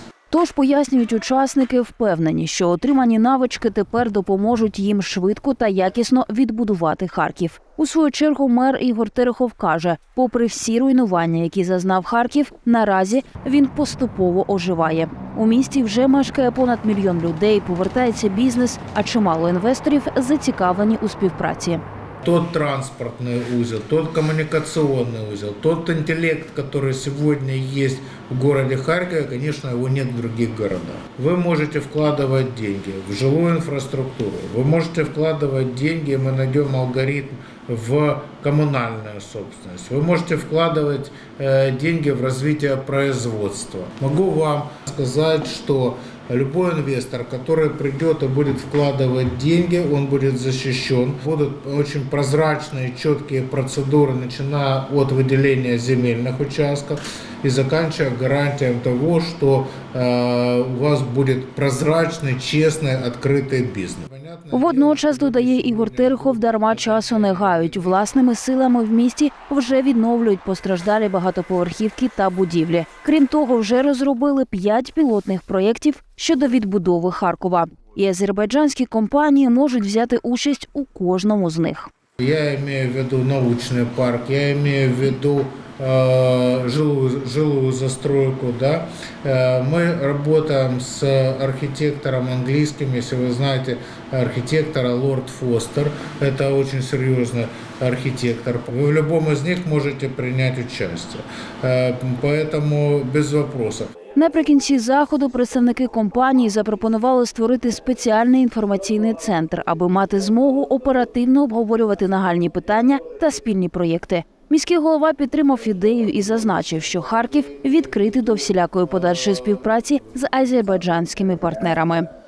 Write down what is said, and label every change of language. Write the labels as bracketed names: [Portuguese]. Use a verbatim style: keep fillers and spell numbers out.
[Ukrainian] Тож, пояснюють учасники, впевнені, що отримані навички тепер допоможуть їм швидко та якісно відбудувати Харків. У свою чергу мер Ігор Терехов каже, попри всі руйнування, які зазнав Харків, наразі він поступово оживає. У місті вже мешкає понад мільйон людей, повертається бізнес, а чимало інвесторів зацікавлені у співпраці. [Russian] Тот транспортный узел, тот коммуникационный узел, тот интеллект, который сегодня есть в городе Харькове, конечно, его нет в других городах. Вы можете вкладывать деньги в жилую инфраструктуру, вы можете вкладывать деньги, мы найдем алгоритм, в коммунальную собственность. Вы можете вкладывать э, деньги в развитие производства. Могу вам сказать, что любой инвестор, который придет и будет вкладывать деньги, он будет защищен. Будут очень прозрачные, четкие процедуры, начиная от выделения земельных участков и заканчивая гарантией того, что э, у вас будет прозрачный, честный, открытый бизнес. [Ukrainian] Водночас, додає Ігор Терехов, дарма часу не гають. Власними силами в місті вже відновлюють постраждалі багатоповерхівки та будівлі. Крім того, вже розробили п'ять пілотних проєктів щодо відбудови Харкова. І азербайджанські компанії можуть взяти участь у кожному з них. Я маю в виду [Russian] научний парк, я маю в виду э, жилую, жилую застройку. Да? Э, мы работаем с архитектором английским, если вы знаете архитектора Лорд Фостер. Это очень серьезный архитектор. Вы в любом из них можете принять участие. Э, поэтому без вопросов. [Ukrainian] Наприкінці заходу представники компанії запропонували створити спеціальний інформаційний центр, аби мати змогу оперативно обговорювати нагальні питання та спільні проєкти. Міський голова підтримав ідею і зазначив, що Харків відкритий до всілякої подальшої співпраці з азербайджанськими партнерами.